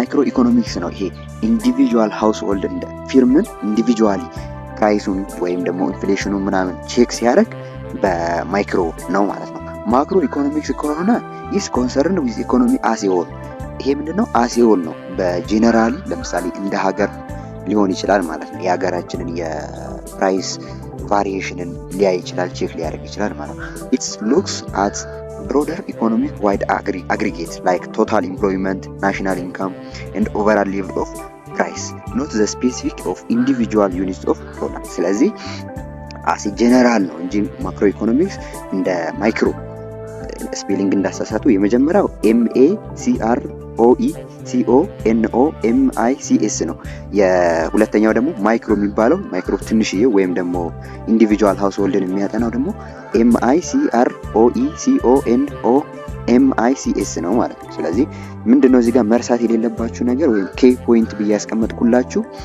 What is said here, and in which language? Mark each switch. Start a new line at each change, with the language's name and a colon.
Amharic: ኢኮኖሚክስ ነው ይሄ ኢንዲቪጁዋል ሃውስሆልድ እንደ ፊርምን ኢንዲቪጁዋሊ ፕራይሱን ወይም ደግሞ ኢንፍሌሽኑ ምናምን ቼክ ሲያደርግ በማይክሮ ነው ማለት ነው። ማክሮ ኢኮኖሚክስ ከሆነ
English: is concerned with economy as a whole።
Amharic: ይሄ ምንድነው?
English: as a whole
Amharic: ነው። በጄነራሊ ለምሳሌ እንደ ሀገር ሊሆን ይችላል ማለት ነው።
English: የሀገራችንን የፕራይስ ቫሪዬሽንን ሊያይ ይችላል፣ ቼክ ሊያደርግ ይችላል ማለት ነው። it looks at broader economic wide aggregate like total employment, national income and overall level of price, not the specific of individual units of product.
Amharic: ስለዚህ
English: as a general
Amharic: ነው እንጂ ማክሮ ኢኮኖሚክስ እንደ ማይክሮ ስፔሊንግ እንዳሳሳቱ የመጀመሪያው MACROECONOMICS ነው። የሁለተኛው ደግሞ ማይክሮ የሚባለው ማይክሮ ትንሽዬ ወይም ደግሞ ኢንዲቪጁዋል ሃውስሆልድን የሚያጠናው ደግሞ MICROECONOMICS ነው ማለት ነው። ስለዚህ ምንድነው እዚህ ጋር መርሳት የሌለባችሁ ነገር ወይም ኬ ፖይንት ብዬ ያስቀመጥኩላችሁ